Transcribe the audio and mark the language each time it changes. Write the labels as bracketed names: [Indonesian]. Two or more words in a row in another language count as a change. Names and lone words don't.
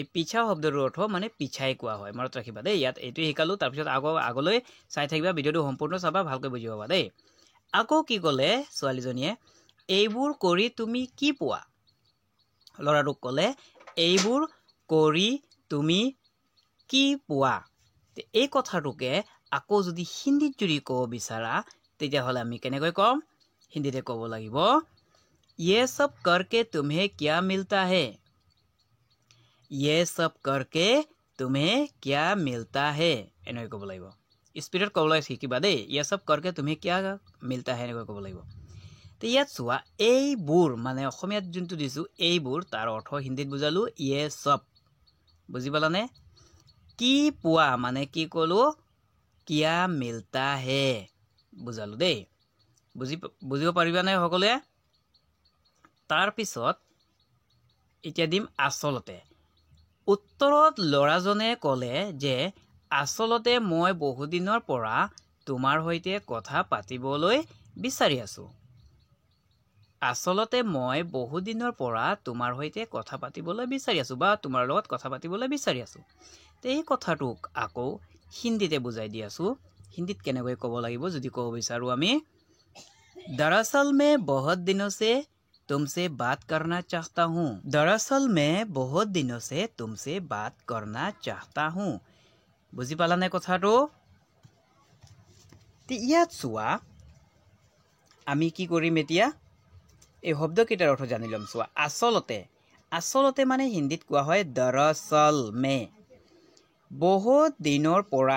[Assamese] পিছা শব্দটোৰ অৰ্থ মানে পিছাই কোৱা হয় মনত ৰাখিবা দেই ইয়াত এইটো শিকালো তাৰ পিছত আগলৈ চাই থাকিবা ভিডিঅ'টো সম্পূৰ্ণ চাবা ভালকৈ বুজি পাবা দেই আকৌ কি ক'লে ছোৱালীজনীয়ে এইবোৰ কৰি তুমি কি পোৱা ল'ৰাটোক ক'লে এইবোৰ কৰি তুমি কি পোৱা এই কথাটোকে আকৌ যদি হিন্দীত যদি ক'ব বিচাৰা তেতিয়াহ'লে আমি কেনেকৈ ক'ম হিন্দীতে ক'ব লাগিব [Hindi] ये सब करके तुम्हें क्या मिलता है ये सब करके तुम्हें क्या मिलता है [Assamese] এনেকৈ ক'ব লাগিব স্পিডত ক'বলৈ শিকিবা দেই [Hindi] ये सब करके तुम्हें क्या मिलता है [Assamese] এনেকৈ ক'ব লাগিব তে ইয়াত চোৱা এইবোৰ মানে অসমীয়াত যোনটো দিছো এইবোৰ তাৰ অৰ্থ হিন্দীত বুজালো [Hindi] ये सब [Assamese] বুজি পালানে কি পোৱা মানে কি ক'লো [Hindi] क्या मिलता है [Assamese] বুজালো দেই বুজিব পাৰিবানে সকলোৱে তাৰ পিছত এতিয়া দিম আচলতে উত্তৰত ল'ৰাজনে ক'লে যে আচলতে মই বহুদিনৰ পৰা তোমাৰ সৈতে কথা পাতিবলৈ বিচাৰি আছো আচলতে মই বহুদিনৰ পৰা তোমাৰ সৈতে কথা পাতিবলৈ বিচাৰি আছো বা তোমাৰ লগত কথা পাতিবলৈ বিচাৰি আছো এই কথাটোক আকৌ হিন্দীতে বুজাই দি আছো হিন্দীত কেনেকৈ ক'ব লাগিব যদি ক'ব বিচাৰো আমি [Hindi] दरअसल मैं बहुत दिनों से तुमसे बात करना चाहता हूँ दरअसल मैं बहुत दिनों से तुमसे बात करना चाहता हूँ [Assamese] বুজি পালানে কথাটো ইয়াত চোৱা আমি কি কৰিম এতিয়া এই শব্দকেইটাৰ অৰ্থ জানি ল'ম চোৱা আচলতে মানে হিন্দীত কোৱা হয় [Hindi] दरअसल में [Assamese] বহুত দিনৰ পৰা